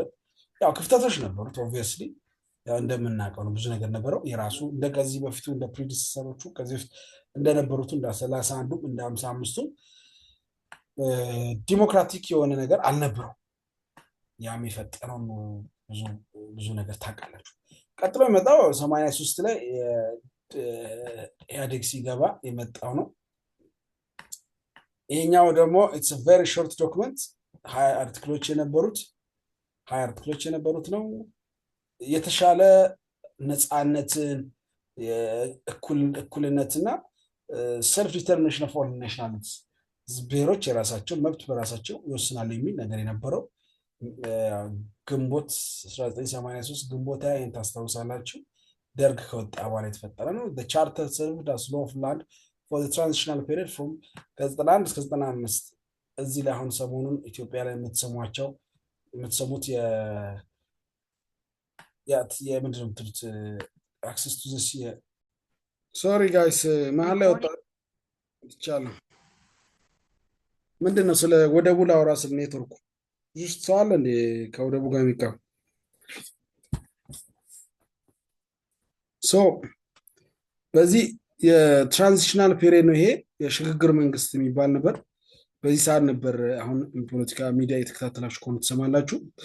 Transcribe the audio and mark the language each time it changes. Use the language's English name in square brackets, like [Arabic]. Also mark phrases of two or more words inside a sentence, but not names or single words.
[Amharic] ያው ክፍተቶች ነበሩት obviously ያው እንደምናውቀው ነው ብዙ ነገር ነበረው የራሱ እንደዚህ በፊቱ እንደ ፕሪዲሰሰሮቹ ከዚህ በፊት እንደነበሩት እንደ 31ዱ እንደ 55ዱ ዲሞክራቲክ የሆነ ነገር አልነበረው። ያም የፈጠረው ብዙ ነገር ታውቃላችሁ። ቀጥሎ የመጣው 83 ላይ ኢህአዴግ ሲገባ የመጣው ነው። ይሄኛው ደግሞ [English] it's a very short document [Amharic] 20 አርቲክሎች የነበሩት ነው። የተሻለ ነፃነትን እኩልነትና [English] self determination of all nationalities [Amharic] ብሔሮች የራሳቸው መብት በራሳቸው ይወስናሉ የሚል ነገር የነበረው ግንቦት 1983 ግንቦት ላይ ታስታውሳላችሁ። ደርግ ከወጣ በኋላ የተፈጠረ ነው። [English] the charter served as law of land for the transitional period from [Amharic] 91 እስከ 95 እዚህ ላይ አሁን ሰሞኑን ኢትዮጵያ ላይ የምትሰሙት የምንድን ነው የምትሉት [English] access to this sorry guys [Amharic] መሀል ላይ ወጣ ይቻላል። ምንድነው ስለ ወደቡ ላውራ ስለ ኔትወርኩ ይስተዋል እንዴ ከወደቡ ጋር የሚቀር በዚህ የትራንዚሽናል ፔሪየድ ነው ይሄ የሽግግር መንግስት የሚባል ነበር። በዚህ ሰዓት ነበር አሁን ፖለቲካ ሚዲያ የተከታተላችሁ ከሆነ ትሰማላችሁ።